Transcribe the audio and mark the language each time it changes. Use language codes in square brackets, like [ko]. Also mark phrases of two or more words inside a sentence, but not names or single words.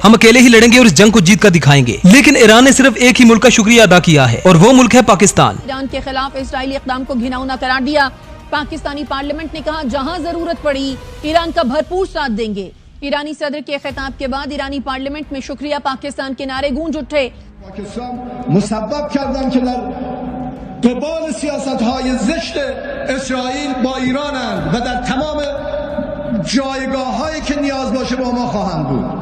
[hi] हम अकेले ही लड़ेंगे और इस जंग को जीत कर दिखाएंगे। लेकिन ईरान ने सिर्फ एक ही मुल्क का शुक्रिया अदा किया है और वो मुल्क है पाकिस्तान। ईरान के खिलाफ इजरायली इक़दाम को घिनौना करार दिया। पाकिस्तानी पार्लियामेंट ने कहा जहां जरूरत पड़ी ईरान का भरपूर साथ देंगे। ईरानी सदर के खिताब के बाद ईरानी पार्लियामेंट में शुक्रिया पाकिस्तान के नारे गूंज उठे। [fa] مسبب کردن که در قبال سیاست‌های زشت اسرائیل با ایرانند و در تمام جایگاه‌هایی که نیاز باشه با ما خواهند بود.